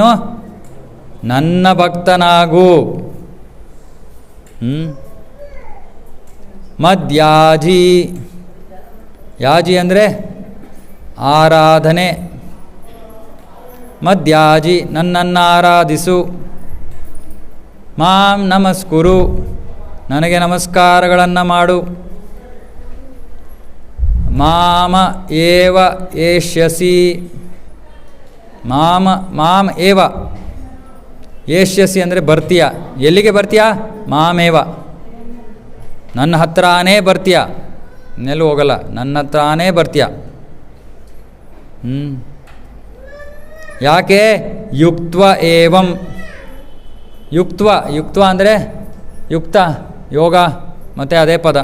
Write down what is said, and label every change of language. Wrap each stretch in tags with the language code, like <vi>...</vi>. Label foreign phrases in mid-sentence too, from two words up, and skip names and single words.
<kn>ನನ್ನ ಭಕ್ತನಾಗು. ಮದ್ಯಾಜಿ, ಯಾಜಿ ಅಂದರೆ ಆರಾಧನೆ. ಮದ್ಯಾಜಿ, ನನ್ನನ್ನು ಆರಾಧಿಸು.</kn> <sa>ಮಾಂ ನಮಸ್ಕುರು,</sa> <kn>ನನಗೆ ನಮಸ್ಕಾರಗಳನ್ನು ಮಾಡು.</kn> <sa>ಮಾಮ ಏವ ಏಷ್ಯಸಿ, ಮಾಂ ಏವ ಏಷ್ಯಸಿ</sa> <kn>ಅಂದರೆ ಬರ್ತೀಯ. ಎಲ್ಲಿಗೆ ಬರ್ತೀಯ? ಮಾಮೇವ, ನನ್ನ ಹತ್ರನೇ ಬರ್ತೀಯ, ಇನ್ನೆಲ್ಲೂ ಹೋಗಲ್ಲ, ನನ್ನ ಹತ್ರನೇ ಬರ್ತೀಯ. ಯಾಕೆ?</kn> <sa>ಯುಕ್ತ್ವ ಏವಂ.</sa> <kn>ಯುಕ್ತ್ವ ಅಂದರೆ ಯುಕ್ತ, ಯೋಗ ಮತ್ತು ಅದೇ ಪದ.</kn>